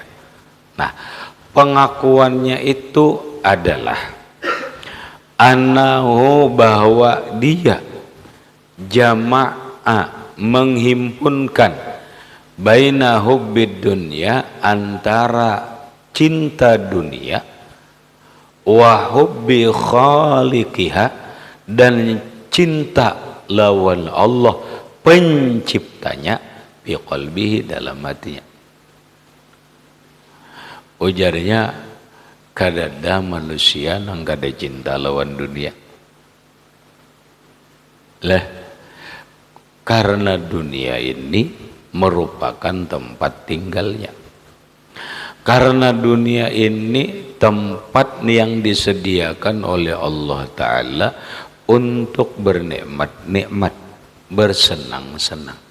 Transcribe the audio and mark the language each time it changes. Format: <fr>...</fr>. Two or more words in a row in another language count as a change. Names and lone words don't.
<id>Nah, pengakuannya itu adalah anahu, bahwa dia jama'a, menghimpunkan,</id> <ar>بين حب الدنيا,</ar> <id>antara cinta dunia,</id> <ar>وحب خالقها,</ar> <id>dan cinta lawan Allah penciptanya,</id> <ar>في قلبه,</ar> <id>dalam hatinya. Ujarnya, kadada manusia nang kada cinta lawan dunia. Lah, karena dunia ini merupakan tempat tinggalnya. Karena dunia ini tempat yang disediakan oleh Allah Ta'ala untuk bernikmat-nikmat, bersenang-senang.</id>